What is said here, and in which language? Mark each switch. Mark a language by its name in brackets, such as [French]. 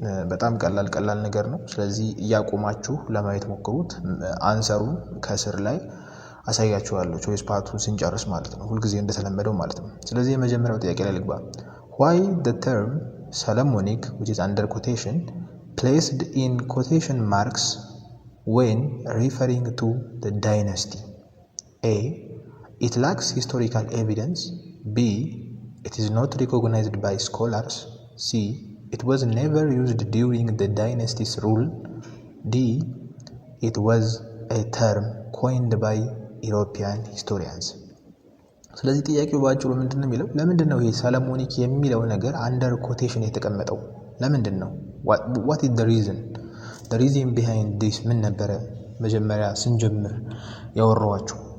[Amharic] በጣም ቀላል ነገር ነው። ስለዚህ እያቆማችሁ ለማየት ሞክሩት። አንሰሩን ከስር ላይ አሳያችኋለሁ choice part-ን ስንጨርስ ማለት ነው፣ ሁልጊዜ እንደተለመደው ማለት ነው። ስለዚህ የመጀመሪያው ጥያቄ ላይ ልግባ። [English] why the term Solomonic which is under quotation placed in quotation marks when referring to the dynasty? A. It lacks historical evidence. B. It is not recognized by scholars. C. It was never used during the dynasty's rule. D. It was a term coined by European historians. [Amharic] ስለዚህ ጥያቄው ባጭሩ ምንድነው የሚለው? ለምንድነው ይሄ ሰለሞኒክ የሚለው ነገር አንደር ኮቴሽን የተቀመጠው? ለምንድነው? [English] what is the reason behind this? [Amharic] ምን ነበረ መጀመሪያ ስንጀምር ያወራኋችሁ?